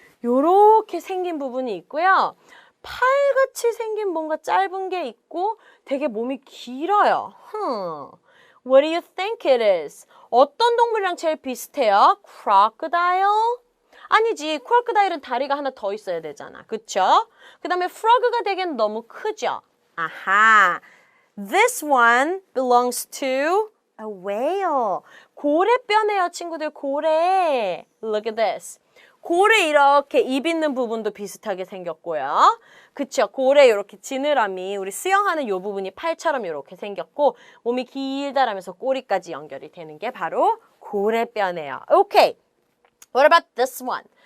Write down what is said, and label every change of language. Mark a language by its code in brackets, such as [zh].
[ko] 요렇게 생긴 부분이 있고요. 팔같이 생긴 뭔가 짧은 게 있고 되게 몸이 길어요. [en] What do you think it is? [ko] 어떤 동물이랑 제일 비슷해요? [en] Crocodile? [ko] 아니지, 크로커다일은 다리가 하나 더 있어야 되잖아. 그쵸? 그 다음에 frog가 되기엔 너무 크죠? 아하. [en] This one belongs to a whale. [ko] 고래뼈네요, 친구들. 고래. [en] Look at this. [ko] 고래 이렇게 입 있는 부분도 비슷하게 생겼고요. 그쵸? 고래 이렇게 지느러미, 우리 수영하는 요 부분이 팔처럼 이렇게 생겼고 몸이 길다라면서 꼬리까지 연결이 되는 게 바로 고래뼈네요. [en] 오케이. What about this one?